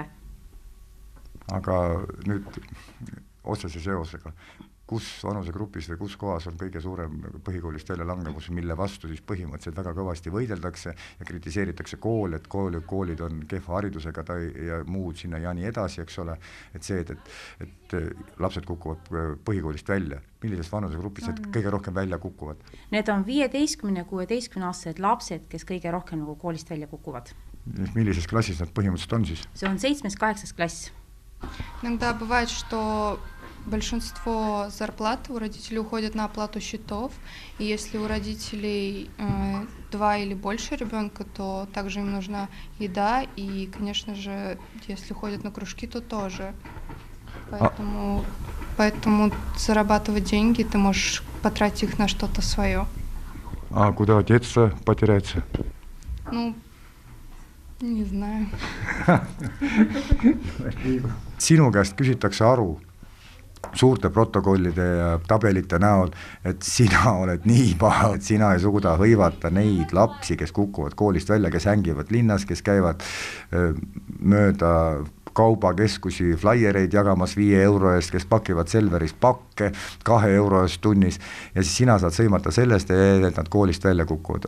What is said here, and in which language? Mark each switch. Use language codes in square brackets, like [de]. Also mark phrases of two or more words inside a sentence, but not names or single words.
[et] Aga nüüd otsese seosega, kus vanusegrupis või kus kohas on kõige suurem põhikoolist välja langemus, mille vastu siis põhimõtteliselt väga kõvasti võideldakse ja kritiseeritakse kool, et koolid on kehva haridusega ja muud sinna ja nii edasi, eks ole, et see, et lapsed kukuvad põhikoolist välja. Millises vanusegrupis need kõige rohkem välja kukuvad? Need on 15–16 aastased lapsed, kes kõige rohkem nagu koolist välja kukuvad. Millises klassis nad põhimõtteliselt on siis? See on 7-8 klass. [ru] Иногда бывает, что большинство зарплат у родителей уходит на оплату счетов, и если у родителей 2 или больше ребенка, то также им нужна еда, и, конечно же, если ходят на кружки, то тоже. Поэтому зарабатывать деньги, ты можешь потратить их на что-то свое. А куда детство потеряется? Не знаю. [et] Sinu käest küsitakse aru suurte protokollide ja tabelite näol, et sina oled nii paha, et sina ei suuda hõivata neid lapsi, kes kukuvad koolist välja, kes hängivad linnas, kes käivad mööda kaubakeskusi flaiereid jagamas 5 euro eest, kes pakivad Selveris pakke 2 euro eest tunnis ja siis sina saad sõimata sellest, et nad koolist välja kukuvad.